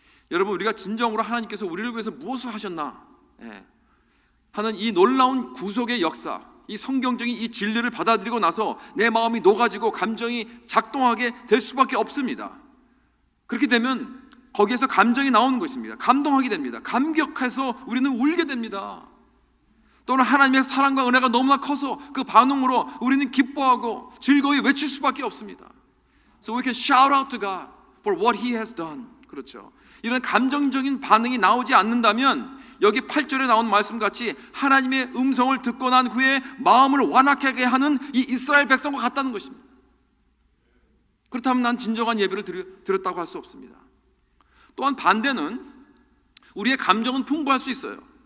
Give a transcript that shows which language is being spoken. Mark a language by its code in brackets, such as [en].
[ko] 여러분, 우리가 진정으로 하나님께서 우리를 위해서 무엇을 하셨나 하는 이 놀라운 구속의 역사, 이 성경적인 이 진리를 받아들이고 나서 내 마음이 녹아지고 감정이 작동하게 될 수밖에 없습니다. 그렇게 되면 거기에서 감정이 나오는 것입니다. 감동하게 됩니다. 감격해서 우리는 울게 됩니다. 또는 하나님의 사랑과 은혜가 너무나 커서 그 반응으로 우리는 기뻐하고 즐거이 외칠 수밖에 없습니다. [en] So we can shout out to God for what He has done. [ko] 그렇죠. 이런 감정적인 반응이 나오지 않는다면 여기 8절에 나온 말씀같이 하나님의 음성을 듣고 난 후에 마음을 완악하게 하는 이 이스라엘 백성과 같다는 것입니다. 그렇다면 난 진정한 예배를 드렸다고 할 수 없습니다. 또한 반대는 우리의 감정은 풍부할 수 있어요.